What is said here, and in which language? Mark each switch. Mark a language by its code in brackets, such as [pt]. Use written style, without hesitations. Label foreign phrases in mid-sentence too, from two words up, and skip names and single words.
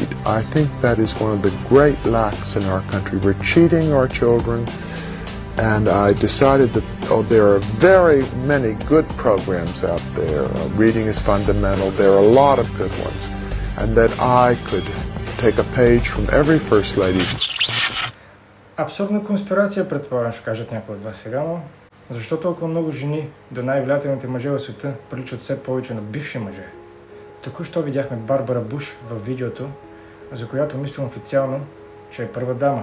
[en] I think that is one of the great lacks in our country. We're cheating our children, and I decided that there are very many good programs out there. Reading is fundamental. There are a lot of good ones, and that I could take a page from every first lady. [bg] Абсурдна конспирация, предполагам, ще кажат някои от вас сега, но защо толкова много жени до най-влиятелните мъже в света приличат все повече на бивши мъже? Току-що видяхме Барбара Буш във видеото, за която мислим официално, че е първа дама.